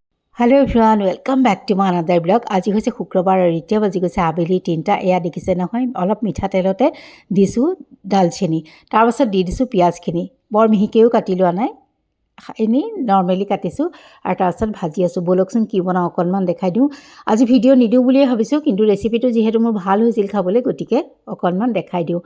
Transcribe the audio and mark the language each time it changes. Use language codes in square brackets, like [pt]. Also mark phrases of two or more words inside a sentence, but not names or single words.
[en] Hello everyone welcome back to my another blog. [as] आज হৈছে শুক্ৰবাৰ আৰু এতিয়া বাজি গৈছে আবেলি 3টা। এয়া দেখিছে নহয় অলপ মিঠা তেলতে দিছো দালচেনি, তাৰ পাছত দি দিছো পিয়াজখিনি। বৰ মিহিকেও কাটি লোৱা নাই, এনে নৰমালি কাটিছো আৰু তাৰ পাছত ভাজি আছো। বলকচোন কি বনাও অকনমান দেখাই দিও। আজি ভিডিও নিদিও বুলিয়ে ভাবিছো, কিন্তু ৰেচিপিটো যেহেতু মোৰ ভাল হৈছিল খাবলৈ, গতিকে অকনমান দেখাই দিও।